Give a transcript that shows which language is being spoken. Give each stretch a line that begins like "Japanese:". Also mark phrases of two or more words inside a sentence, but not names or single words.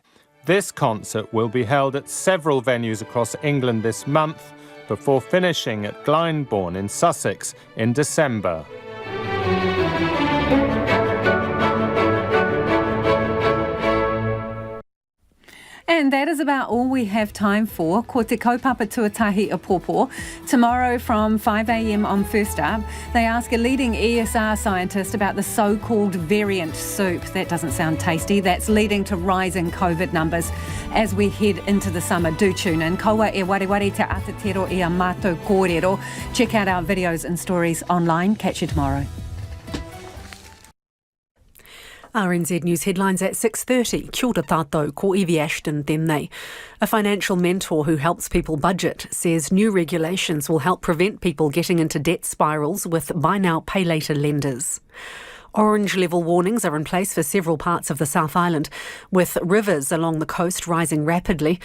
English: This concert will be held at several venues across England this month, before finishing at Glyndebourne in Sussex in December. And that is about all we have time for.
Māori: Ko te kaupapa tuatahi a pōpō.
English: Tomorrow from 5 a.m. on First Up, they ask a leading ESR scientist about the so-called variant soup. That doesn't sound tasty. That's leading to rising COVID numbers as we head into the summer. Do tune in.
Māori: Kaua e wareware te atatero e a mātou kōrero.
English: Check out our videos and stories online. Catch you tomorrow. RNZ News headlines at 6:30.
Māori: Kia ora tātou, ko Evie Ashton tēnei.
English: A financial mentor who helps people budget says new regulations will help prevent people getting into debt spirals with buy now, pay later lenders. Orange level warnings are in place for several parts of the South Island, with rivers along the coast rising rapidly.